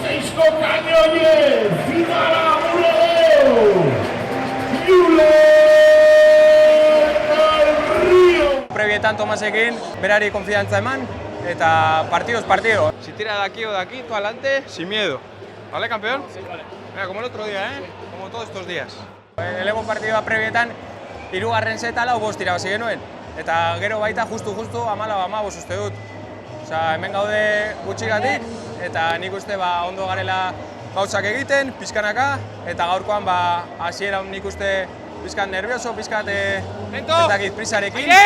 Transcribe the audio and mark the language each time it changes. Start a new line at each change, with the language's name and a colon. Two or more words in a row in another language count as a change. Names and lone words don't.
Basque: Francisco Cañoñez, Zidara Buledeu, Julen del Río. Prebietan Tomasekin, berari konfidantza eman, eta partido.
Spanish: Si tira de aquí o de aquí, tú adelante, sin miedo. ¿Vale, campeón? Sí, vale. Venga, como el otro día, ¿eh? Como todos estos días.
Basque: Lehenengo partidua prebietan, 3. seta 5 irabazi genuen. Eta gero baita justu 14-15 uste dut. Osea, hemen gaude gutxigatik, eta nik uste ondo garela gauzak egiten, pizkanaka, eta gaurkoan hasieran nik uste pizkan nervioso, pizkat ez dakit prisarekin.